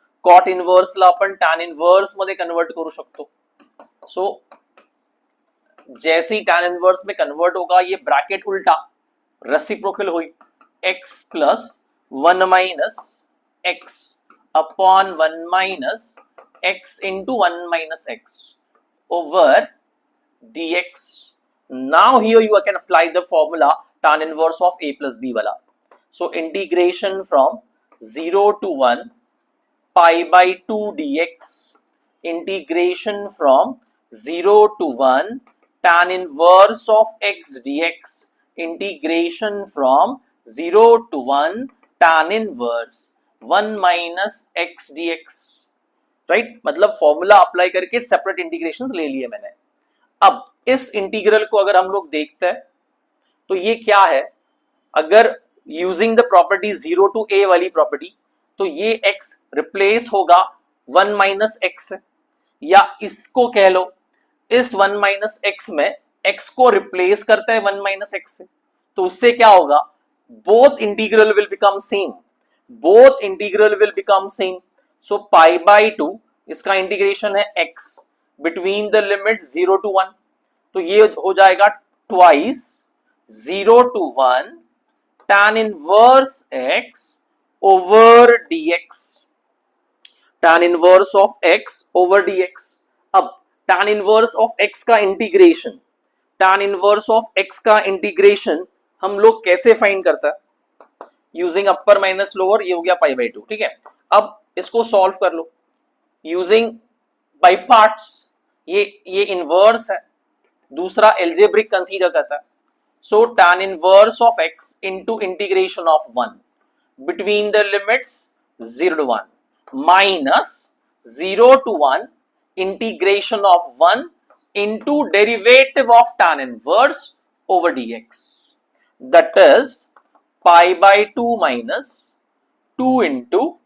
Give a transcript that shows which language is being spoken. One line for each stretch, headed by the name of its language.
Marathi: cot inverse ला आपण tan inverse मध्ये कन्वर्ट करू शकतो.
Hindi: सो जैसे ही tan इनवर्स में कन्वर्ट होगा, ये ब्रैकेट उल्टा रेसिप्रोकल हुई, x plus 1 minus x upon 1 minus x into 1 minus x over dx.
English: Now here you can apply the formula tan inverse of a plus b वाला. So integration from 0 to 1 pi by 2 dx, integration from 0 to 1 tan inverse of x dx, integration from 0 to 1 tan inverse 1 minus x dx.
Hindi: Right, मतलब formula apply करके separate integrations ले लिए मैंने. अब इस integral को अगर हम लोग देखते हैं तो ये क्या है, अगर using the property 0 to a वाली प्रॉपर्टी, तो ये x रिप्लेस होगा 1 माइनस x, या इसको कह लो इस 1 माइनस x में x को रिप्लेस करता है 1 माइनस x से, तो उससे क्या होगा,
English: Both integral will become same, both integral will become same.
Hindi: So pi by 2 इसका इंटीग्रेशन है x between the limit 0 to 1, तो ये हो जाएगा twice 0 to 1 tan inverse x over dx, tan inverse of x over dx. अब tan inverse of x का integration, tan inverse of x का integration हम लोग कैसे फाइंड करता है, यूजिंग अपर माइनस लोअर, ये हो गया पाई बाई 2, ठीक है। अब इसको सॉल्व कर लो यूजिंग बाई पार्ट्स, ये इनवर्स है, दूसरा एल्जेब्रिक कंसीडर करता है।
English: so tan inverse of x into integration of 1 between the limits 0 to 1 minus 0 to 1 integration of 1 into derivative of tan inverse over dx, that is pi by 2 minus 2 into